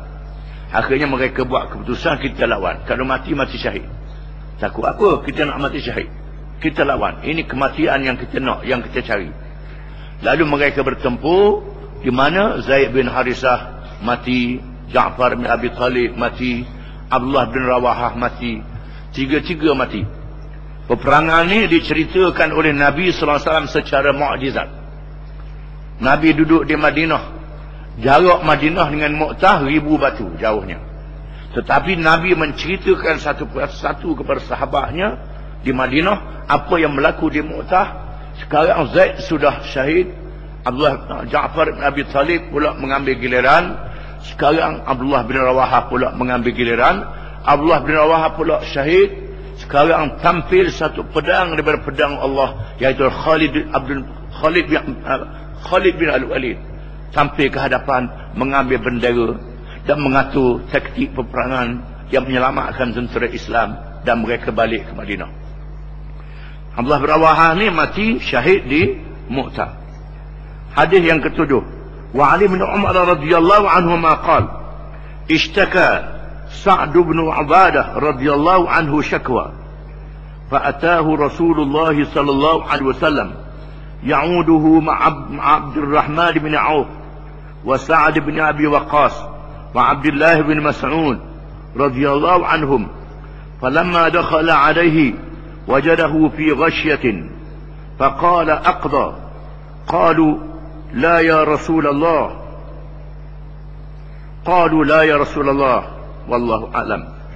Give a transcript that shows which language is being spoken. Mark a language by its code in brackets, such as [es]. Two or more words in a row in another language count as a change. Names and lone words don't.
[ms] Akhirnya mereka buat keputusan, kita lawan. Kalau mati, mati syahid. Takut apa kita nak mati syahid? Kita lawan. Ini kematian yang kita nak, yang kita cari. Lalu mereka bertempur, di mana Zaid bin Harisah mati, Ja'far bin Abi Talib mati, Abdullah bin Rawahah mati, tiga-tiga mati. Peperangan ini diceritakan oleh Nabi SAW secara mukjizat. Nabi duduk di Madinah, jarak Madinah dengan Mu'tah 1000 batu jauhnya. Tetapi Nabi menceritakan satu persatu kepada sahabatnya di Madinah apa yang berlaku di Mu'tah. Sekarang Zaid sudah syahid, Ja'far bin Abi Talib pula mengambil giliran. Sekarang Abdullah bin Rawahah pula mengambil giliran. Abdullah bin Rawahah pula syahid. Sekarang tampil satu pedang daripada pedang Allah, iaitu Khalid bin Al-Walid, tampil ke hadapan mengambil bendera dan mengatur taktik peperangan yang menyelamatkan tentera Islam, dan mereka balik ke Madinah. Abdullah bin Rawahah ni mati syahid di Mu'tah. Hadis yang ketujuh. [ar] وعلي بن عمر رضي الله عنهما قال اشتكى سعد بن عبادة رضي الله عنه شكوى فأتاه رسول الله صلى الله عليه وسلم يعوده مع عبد الرحمن بن عوف وسعد بن أبي وقاص وعبد الله بن مسعود رضي الله عنهم. فلما دخل عليه وجده في غشية فقال أقضى. Qalu لا يا رسول الله. قالوا لا يا رسول الله والله أعلم.